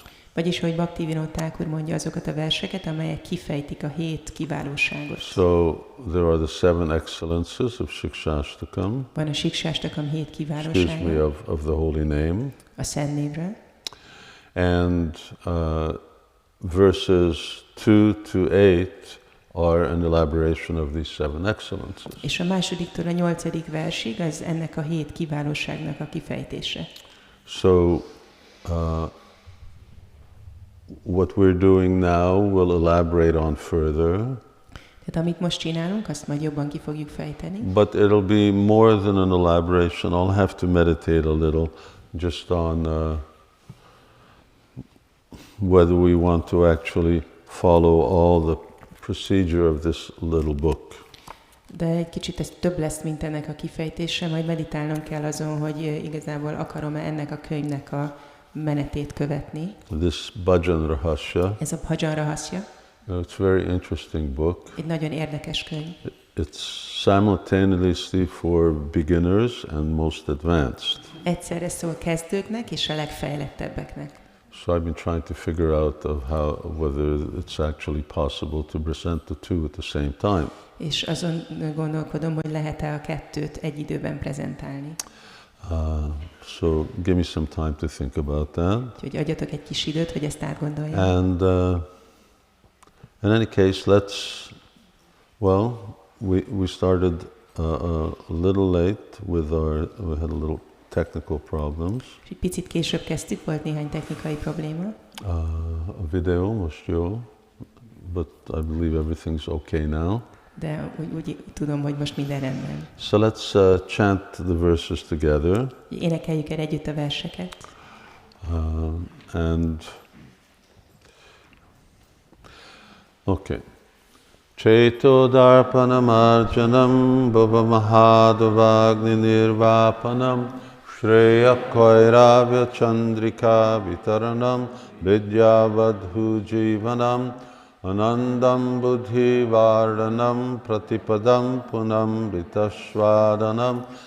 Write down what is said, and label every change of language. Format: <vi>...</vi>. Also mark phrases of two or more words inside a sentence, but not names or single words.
<hu>Vagyis, hogy Bhaktivinoda Thakur mondja, azokat a verseket, amelyek kifejtik a 7 kiválóságot.</hu> <en>So, there are the 7 excellences of Siksastakam.</en> <hu>Van a Siksastakam 7 kiválósága.</hu> <en>Excuse me, of the holy name.</en> <hu>A szent névről.</hu> <en>And verses 2 to 8 are an elaboration of these 7 excellences.</en> <hu>És a másodiktól a 8. versig az ennek a 7 kiválóságnak a kifejtése.</hu> <en>So, what we're doing now will elaborate on further.</en> <hu>Tehát amit most csinálunk, azt majd jobban ki fogjuk fejteni.</hu> <en>But it'll be more than an elaboration. I'll have to meditate a little just on whether we want to actually follow all the procedure of this little book.</en> <hu>De egy kicsit ez több lesz, mint ennek a kifejtése, majd meditálnom kell azon, hogy igazából akarom-e ennek a könyvnek a menetét követni.</hu> <en>This Bhajan Rahasya.</en> <hu>Ez a Bhajan Rahasya.</hu> <en>It's a very interesting book.</en> <hu>Egy nagyon érdekes könyv.</hu> <en>It's simultaneously for beginners and most advanced.</en> <hu>Egyszerre szól kezdőknek és a legfejlettebbeknek.</hu> <en>So I've been trying to figure out whether it's actually possible to present the two at the same time.</en> <hu>És azon gondolkodom, hogy lehet-e a kettőt egy időben prezentálni.</hu> <en>So give me some time to think about that.</en> <hu>Úgyhogy adjatok egy kis időt, hogy ezt átgondoljam.</hu> <en>And in any case, we started a little late we had a little technical problems.</en> <hu>És egy picit később kezdtük, volt néhány technikai probléma. A videó most jó,</hu> <en>but I believe everything's okay now.</en> <hu>De úgy tudom, hogy most minden rendben.</hu> <en>So let's chant the verses together.</en> <hu>Énekeljük el együtt a verseket. Okay.</hu> <sa>चेतो दर्पणम् आर्जनम् भव महादावाग्नि निर्वापणम् श्रेयः कैरव चन्द्रिका वितरणम् विद्यावधू जीवनम् आनन्दम् बुद्धि वर्धनम् प्रतिपदम् पूर्णम् अमृतास्वादनम्</sa>